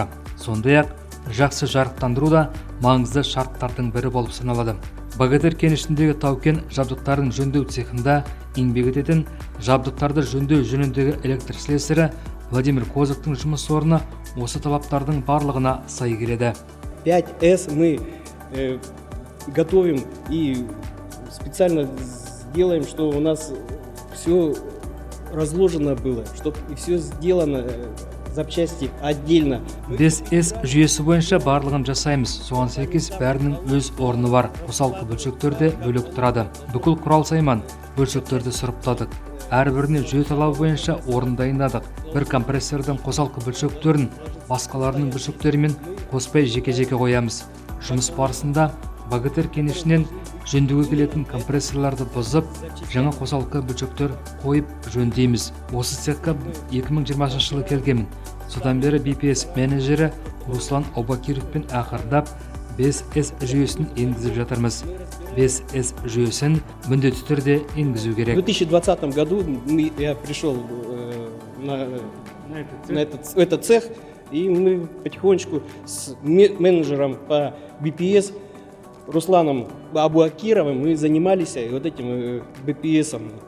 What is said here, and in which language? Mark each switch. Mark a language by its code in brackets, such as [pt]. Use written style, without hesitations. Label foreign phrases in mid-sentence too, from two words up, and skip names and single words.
[kk] Сондай-ақ, жақсы жарықтандыру да маңызды шарттардың бірі болып саналады. Богатырь кенішіндегі тау-кен жабдықтарын жөндеу цехында еңбек ететін жабдықтарды жөндеу жөніндегі электр слесарі Владимир Козыктың жұмыс орны осы талаптардың барлығына сай келеді. [ru] 5S мы готовим и специально сделаем, что у нас все разложено было, чтобы все сделано запчасти отдельно. [kk] 5S жүйесі бойынша барлығын жасаймыз. Соған сәйкес бәрінің өз орны бар. Қосалқы бөлшектерде бөлек тұрады. Бүкіл құрал сайман бөлшектерді сұрыптадық. Әрбіріне жүйе талабы бойынша орын дайындадық. Бір компрессордың қосалқы бөлшектерін басқаларының бөлшектерімен қоспай жеке-жеке қоямыз. Жұмыс барысында Богатырь кенішінен жөндеуге келетін компрессорларды бұзып, жаңа қосалқы бөлшектер қойып жөндейміз. Осы цехқа 2020 жылы келгенмін. Содан бері BPS менеджері Руслан Аубакировпен ақырдап 5S жүйесін енгізіп жатырмыз. 5S жүйесін міндетті түрде енгізу керек. [ru] В 2020 году я пришел на этот цех, и мы потихонечку с менеджером по BPS Русланом Абуакировым мы занимались вот этим BPS.